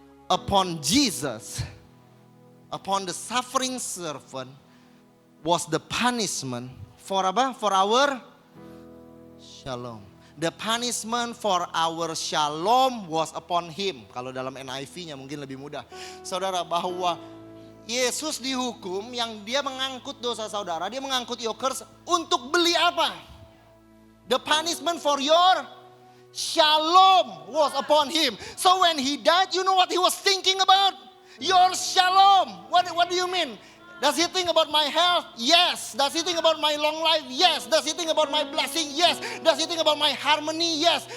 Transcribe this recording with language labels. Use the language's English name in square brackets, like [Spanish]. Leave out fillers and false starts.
[English] Upon Jesus, upon the suffering servant was the punishment for apa? For our shalom. The punishment for our shalom was upon Him. [Indonesian] Kalau dalam NIV-nya mungkin lebih mudah. Saudara, bahwa Yesus dihukum yang Dia mengangkut dosa saudara, Dia mengangkut [English] your curse [Indonesian] untuk beli apa? [English] The punishment for your shalom was upon Him. So when He died, you know what He was thinking about? Your shalom. What do you mean? Does He think about my health? Yes. Does He think about my long life? Yes. Does He think about my blessing? Yes. Does He think about my harmony? Yes.